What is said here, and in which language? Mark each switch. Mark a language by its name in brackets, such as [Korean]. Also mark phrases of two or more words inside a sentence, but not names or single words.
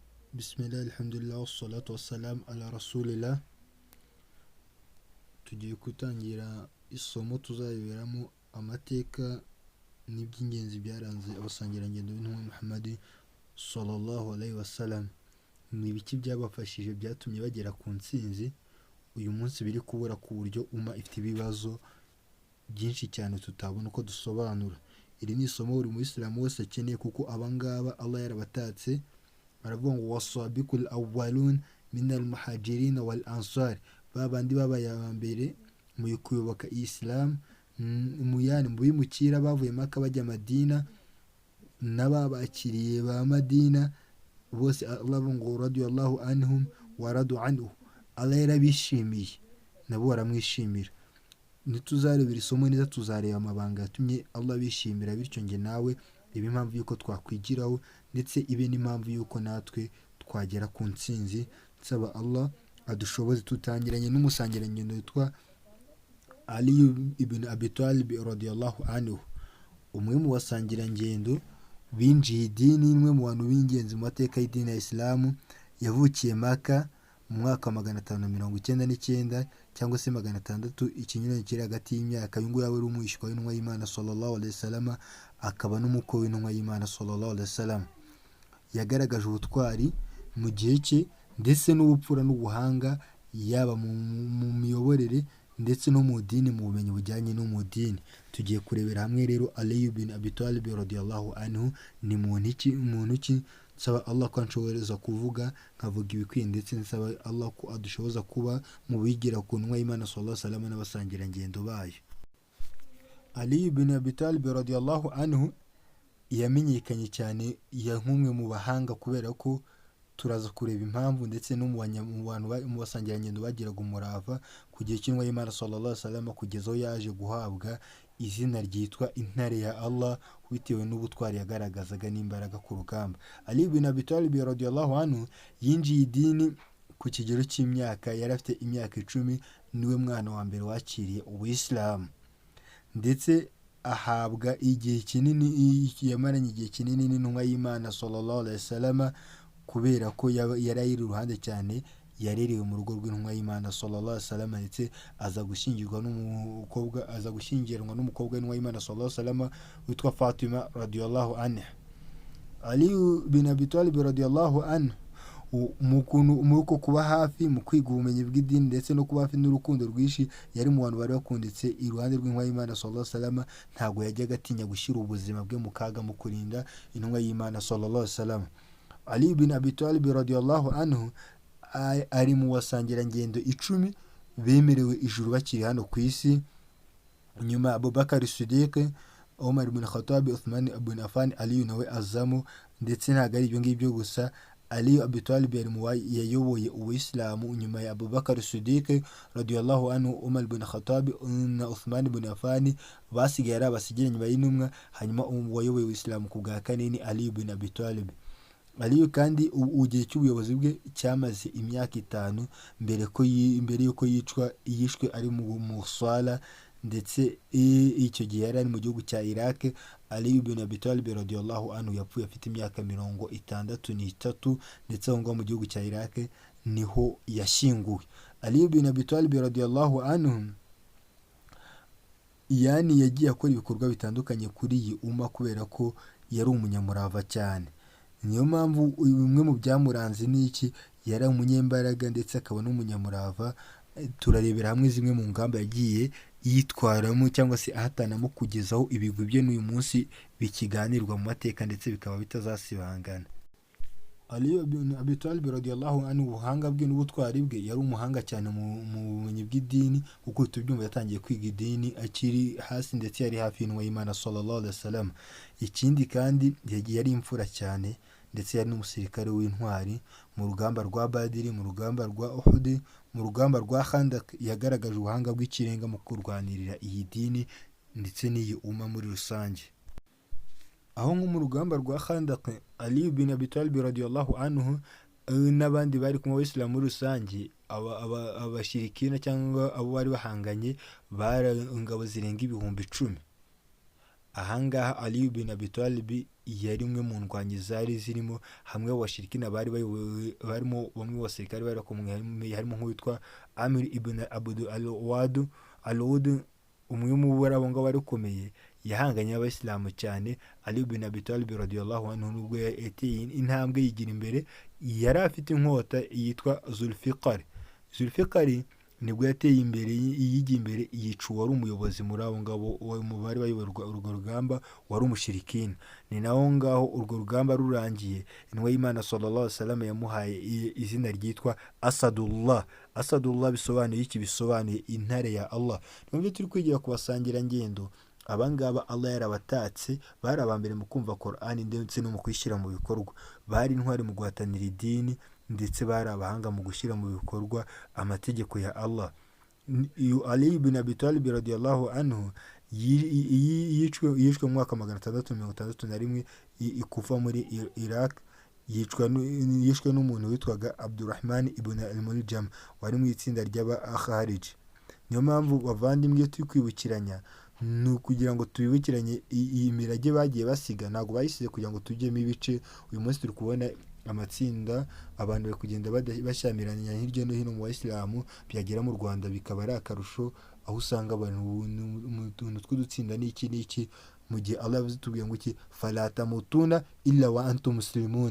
[Arabic] بسم الله، الحمد لله، والصلاة والسلام على رسول الله. [Kinyarwanda] Tugiye gutangira isomo tuzareberamo amateka n'iby'ingenzi byaranze abasangirangendo b'intumwa Muhammad [Arabic] صلى الله عليه وسلم. [Kinyarwanda] Ni ibiki byabafashije byatumye bagera ku ntsinzi uyu munsi biri kubura ku buryo ifite ibibazo byinshi cyane tutabona uko dusobanura. Iri ni isomo buri muyisilamu wese akeneye, kuko abangaba Allah yarabatatse, baravuga ngo [Arabic] والسابقون الأولون من المهاجرين والأنصار, [Kinyarwanda] babandi babaye abambere mu kuyoboka Islam mu bimukira bavuye Maka bajya Madina, n'ababakiriye ba Madina bose Allah ngo [Arabic] رضي الله عنهم ورضوا عنه, [Kinyarwanda] Allah yarabishimiye nabo baramwishimira. Nituzarebera isomo neza tuzareba amabanga yatumye Allah bishimira, bityo nge nawe ibe impamvu yuko twakwigiraho, ndetse ibe n'impamvu yuko natwe twagera ku ntsinzi. Nsaba Allah adushoboze. Tutangiranye n'umusangirangendo witwa Ali ibn Abi Talib [Arabic] رضي الله عنه, [Kinyarwanda] umwe mu basangirangendo binjiye idini, imwe mu bantu b'ingenzi mu mateka y'idini ya Islamu. Yavukiye Maka mu mwaka wa 599 cyangwa se 600, ikinyuranyo kiri hagati y'imyaka. Uyu nguyu yari umwishywa w'intumwa y'Imana [Arabic] صلى الله عليه وسلم, [Kinyarwanda] akaba n'umukwe w'intumwa y'Imana [Arabic] صلى الله عليه وسلم. [Kinyarwanda] Yagaragaje ubutwari mu gihe cye ndetse n'ubupfura n'ubuhanga, yaba mu miyoborere ndetse no mu dini, mu bumenyi bujyanye no mu dini. Tugiye kurebera hamwe rero Ali ibn Abi Talib [Arabic] رضي الله عنه [Kinyarwanda] ni muntu ki. Nsaba Allah ko anshoboreza kuvuga nkavuga ibikwiye, ndetse nsaba Allah ko adushoboza kuba mu bigira ku ntumwa y'Imana [Arabic] صلى الله عليه وسلم [Kinyarwanda] n'abasangirangendo bayo. Ali ibn Abi Talib [Arabic] رضي الله عنه [Kinyarwanda] yamenyekanye cyane nk'umwe mu bahanga, kubera ko turaza kureba impamvu, ndetse no mu basangirangendo bagiraga umurava ku gihe cy'intumwa y'Imana [Arabic] صلى الله عليه وسلم, [Kinyarwanda] kugeza aho yaje guhabwa izina ryitwa intare ya Allah, bitewe n'ubutwari yagaragazaga n'imbaraga ku rugamba. Ali ibn Abi Talib [Arabic] رضي الله عنه [Kinyarwanda] yinjiye idini ku kigero cy'imyaka, yari afite imyaka 10. Niwe mwana wa mbere wakiriye Ubuyisilamu, ndetse ahabwa igihe kinini, yamaranye igihe kinini n'intumwa y'Imana [Arabic] صلى الله عليه وسلم, [Kinyarwanda] kubera ko yari ari iruhande cyane, yarerewe mu rugo rw'intumwa y'Imana [Arabic] صلى الله عليه وسلم, [Kinyarwanda] ndetse aza gushyingiranwa n'umukobwa w'intumwa y'Imana [Arabic] صلى الله عليه وسلم [Kinyarwanda] witwa Fatima [Arabic] رضي الله عنها. [Kinyarwanda] Ali bin Abi Talib [Arabic] رضي الله عنه [Kinyarwanda] mu kuba hafi mu kwiga ubumenyi bw'idini, ndetse no kuba hafi n'urukundo rwinshi, yari mu bantu bari bakunditse iruhande rw'intumwa y'Imana [Arabic] صلى الله عليه وسلم. [Kinyarwanda] Ntabwo yajyaga atinya gushyira ubuzima bwe mu kaga mu kurinda intumwa y'Imana [Arabic] صلى الله عليه وسلم. [Kinyarwanda] Ali bin Abi Talib [Arabic] رضي الله عنه [Kinyarwanda] ari mu basangirangendo 10 bemerewe ijuru bakiri hano ku isi, nyuma ya Abubakar Siddiq, Umar ibn Khattab, Uthman ibn Affan, Ali nawe azamo. Ndetse ntabwo ari ibyo ngibyo gusa, Ali Abi Talib yayoboye Ubuyisilamu nyuma ya Abubakar Siddiq [Arabic] رضي الله عنه, [Kinyarwanda] Umar ibn Khattab na Uthman ibn Affan basigaye ari abasigira nyuma y'intumwa. Hanyuma wayoboye Ubuyisilamu ku bwa kane ni Ali ibn Abi Talib. Ali kandi igihe cy'ubuyobozi bwe cyamaze imyaka 5 mbere yuko yishwe ari mu swala, ndetse icyo gihe yari ari mu gihugu cya Iraq. Ali ibn Abi Talib [Arabic] رضي الله عنه [Kinyarwanda] yapfuye afite imyaka 63, ndetse aho ngaho mu gihugu cya Iraq niho yashyinguwe. Ali ibn Abi Talib [Arabic] رضي الله عنه [Kinyarwanda] yagiye akora ibikorwa bitandukanye kuri iyi kubera ko yari umunyamurava cyane. Niyo mpamvu bimwe mu byamuranze n'iki, yari umunyembaraga ndetse akaba n'umunyamurava. Turarebera hamwe zimwe mu ngamba yagiye yitwaramo cyangwa se ahatanamo, kugezaho ibigwi bye n'uyu munsi bikiganirwa mu mateka, ndetse bikaba bitazasibangana. Ali ibn Abi Talib [Arabic] رضي الله عنه, [Kinyarwanda] ubuhanga bwe n'ubutwari bwe, yari umuhanga cyane mu bumenyi bw'idini, kuko tubyumva yatangiye kwiga idini akiri hasi, ndetse yari hafi y'intumwa y'Imana [Arabic] صلى الله عليه وسلم. [Kinyarwanda] Ikindi kandi yari imfura cyane, ndetse yari n'umusirikare w'intwari. Mu rugamba rwa Badiri, mu rugamba rwa Uhud, mu rugamba rwa Khandaq, yagaragaje ubuhanga bw'ikirenga mu kurwanirira iyi dini ndetse n'iyi muri rusange. Aho nko mu rugamba rwa Khandaq, Ali ibn Abi Talib [Arabic] رضي الله عنه [Kinyarwanda] n'abandi bari kumwe Abisilamu muri rusange, abashirikina cyangwa abo bari bahanganye, bari ingabo zirenga 10,000. ahangaha Ali bin Abi Talib yari umwe mu ndwanyi zari zirimo hamwe washirikina bari barimo bamwe basirikare bari bakomwe harimo nk'uwitwa Amir ibn Abd al-Wad umwe mu barabo ngo barikomeye yahanganye n'abayisilamu cyane. Ali bin Abi Talib [Arabic] رضي الله عنه [Kinyarwanda] nubwo yateye intambwe yigira imbere yari afite inkota yitwa Zulfiqar nibwo yateye imbere yigiye imbere yica wari umuyobozi muri abo ngabo mu bari bayoborwa urwo rugamba wari umushirikina. Ni naho ngaho urwo rugamba rurangiye intumwa y'Imana [Arabic] صلى الله عليه وسلم [Kinyarwanda] yamuhaye izina ryitwa Asadullah bisobanuye iki? Bisobanuye intare ya Allah. Nubwo turi kwigira kubasangira ngendo abangaba Allah yarabatatse bari abambere mu kumva Qur'an ndetse no mu kwishyira mu bikorwa, bari intwari mu guhatanira idini ndetse bari abahanga mu gushyira mu bikorwa amategeko ya Allah. Ali ibn Abi Talib [Arabic] رضي الله عنه [Kinyarwanda] yishwe mu mwaka 661 ikufa muri Iraq, yishwe n'umuntu witwaga Abdurrahman ibn al-Muljam wari mu itsinda ry'aba-Kharij. Niyo mpamvu bavandimwe turi kwibukiranya ni ukugira ngo tubibukiranye iyi mirage bagiye basiga, ntabwo bayisize kugira ngo tujyemo ibice. Uyu munsi turi kubona amatsinda abantu bari kugenda bashyamiranya hirya no hino mu Bayisilamu, byagera mu Rwanda bikaba ari akarusho, aho usanga abantu mu tuntu tw'udutsinda n'iki mu gihe Allah yavuze tubwiye ngo iki [Arabic] فلا تموتن إلا وأنتم مسلمون.